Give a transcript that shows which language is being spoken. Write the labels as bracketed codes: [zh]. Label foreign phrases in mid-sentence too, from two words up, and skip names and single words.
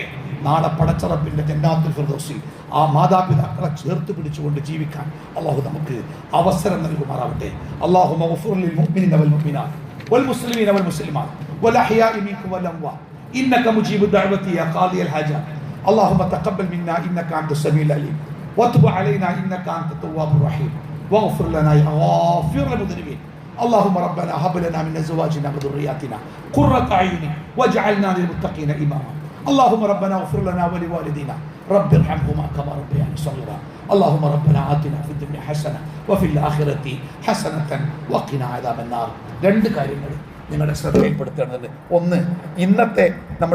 [ml] നാളെ പടച്ചറബ്ബിൻ്റെ [ar] جنات الفردوس [ml] ആ മാതാപിതാക്കളെ ചേർത്ത് പിടിച്ചുകൊണ്ട് ജീവിക്കാൻ അള്ളാഹു നമുക്ക് അവസരം നൽകുമാറാവട്ടെ. [ar] اللهم اغفر للمؤمنين والمؤمنات والمسلمين والمسلمات والأحياء منكم والأموات إنك مجيب الدعوات يا قاضي الحاجات. اللهم تقبل منا انك انت السميع العليم وتب علينا انك انت التواب الرحيم واغفر لنا يا غافر المذنبين. اللهم ربنا هب لنا من ازواجنا وذرياتنا قرة اعين واجعلنا للمتقين اماما. اللهم ربنا اغفر لنا ولوالدينا رب ارحمهما كما ربياني صغيرا. اللهم ربنا آتنا في الدنيا حسنة وفي الآخرة حسنة وقنا عذاب النار. [ml] രണ്ട് കാര്യങ്ങൾ നിങ്ങളുടെ ശ്രദ്ധയിൽപ്പെടുത്തേണ്ടത്. ഒന്ന്, ഇന്നത്തെ നമ്മുടെ